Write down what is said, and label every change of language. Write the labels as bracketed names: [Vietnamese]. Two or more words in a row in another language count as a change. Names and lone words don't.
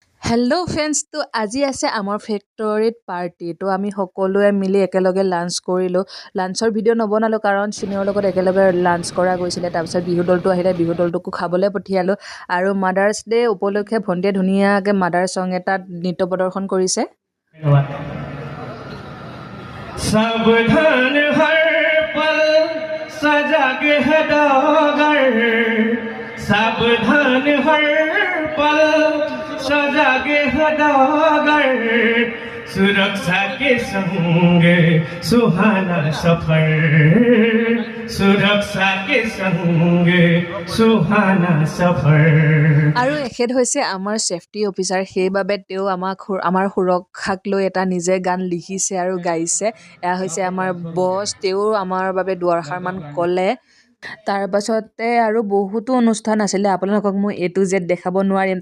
[English] Hello friends, [Assamese] তো আজি আছে আমাৰ ফেক্টৰীত পাৰ্টি। তো আমি সকলোৱে মিলি একেলগে লাঞ্চ কৰিলোঁ। লাঞ্চৰ ভিডিঅ' নবনালোঁ কাৰণ চিনিয়ৰ লগত একেলগে লাঞ্চ কৰা গৈছিলে। তাৰপিছত বিহু দলটো আহিলে, বিহু দলটোকো খাবলৈ পঠিয়ালোঁ। আৰু [English] Mother's Day [Assamese] উপলক্ষে ভণ্টিয়ে ধুনীয়াকৈ [English] mother song [Assamese] এটাত নৃত্য প্ৰদৰ্শন কৰিছে। [Hindi] सावधान हर पल सजग है डगर सावधान हर पल सजग है डगर सुरक्षा के संग सुहाना सफर सुरक्षा के संग सुहाना सफर। [Assamese] আৰু এখেত হৈছে আমাৰ ছেফটি অফিচাৰ, সেইবাবে তেওঁ আমাৰ সুৰক্ষাক লৈ এটা নিজে গান লিখিছে আৰু গাইছে। এয়া হৈছে আমাৰ বছ, তেওঁ আমাৰ বাবে দুআষাৰমান ক'লে। তাৰপাছতে আৰু বহুতো অনুষ্ঠান আছিলে, আপোনালোকক মই [English] A to Z [Assamese] দেখাব নোৱাৰিম।